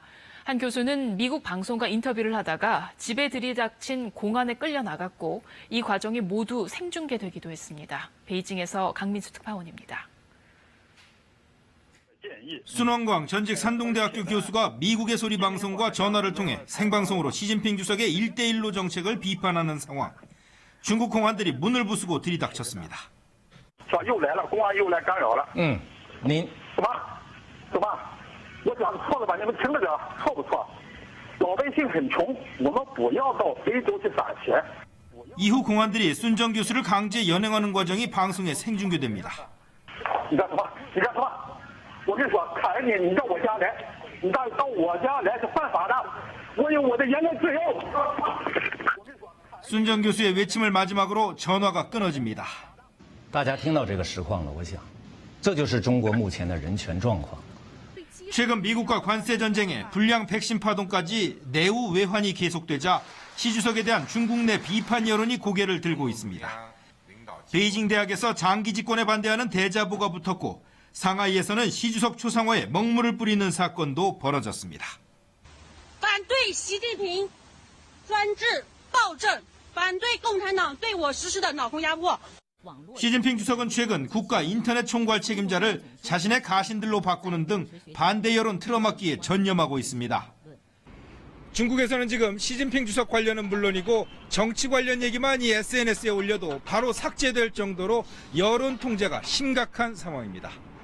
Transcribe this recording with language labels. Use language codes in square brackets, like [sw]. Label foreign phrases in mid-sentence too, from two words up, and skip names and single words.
[ko] 한 교수는 미국 방송과 인터뷰를 하다가 집에 들이닥친 공안에 끌려 나갔고 이 과정이 모두 생중계되기도 했습니다. 베이징에서 강민수 특파원입니다. 순원광 전직 산동대학교 교수가 미국의 소리 방송과 전화를 통해 생방송으로 시진핑 주석의 1대1로 정책을 비판하는 상황. 중국 공안들이 문을 부수고 들이닥쳤습니다. [zh] 又来了，公安又来干扰了。您怎么？我讲的错了吧？你们听着点，错不错？老百姓很穷，我们不要到非洲去撒钱。 [ko] 이후 공안들이 순정 교수를 강제 연행하는 과정이 방송에 생중계됩니다. [zh] 你干什么？你干什么？我跟你说，看着你到我家来，你到我家来是犯法的。我有我的言论自由。 [ko] 순정 교수의 외침을 마지막으로 전화가 끊어집니다. [zh] 大家听到这个实况了，我想这就是中国目前的人权状况。 [ko] 최근 미국과 관세 전쟁에 불량 백신 파동까지 내후 외환이 계속되자 시 주석에 대한 중국 내 비판 여론이 고개를 들고 있습니다. 베이징 대학에서 장기 집권에 반대하는 대자보가 붙었고 상하이에서는 시 주석 초상화에 먹물을 뿌리는 사건도 벌어졌습니다. [zh] 反对习近平专制暴政，反对共产党对我实施的脑空压迫。 [ko] 시진핑 주석은 최근 국가 인터넷 총괄 책임자를 자신의 가신들로 바꾸는 등 반대 여론 틀어막기에 전념하고 있습니다. 중국에서는 지금 시진핑 주석 관련은 물론이고 정치 관련 얘기만 이 SNS에 올려도 바로 삭제될 정도로 여론 통제가 심각한 상황입니다.